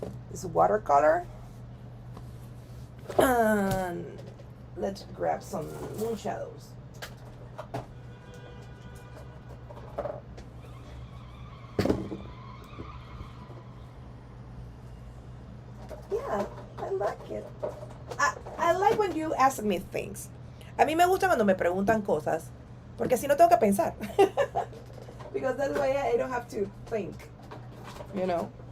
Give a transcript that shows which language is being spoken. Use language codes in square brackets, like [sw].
[en] This is watercolor. And let's grab some Moonshadows. Yeah, I like it. I like when you ask me things. [es] A mí me gusta cuando me preguntan cosas, porque así no tengo que pensar. [en] Because that way I don't have to think, you know?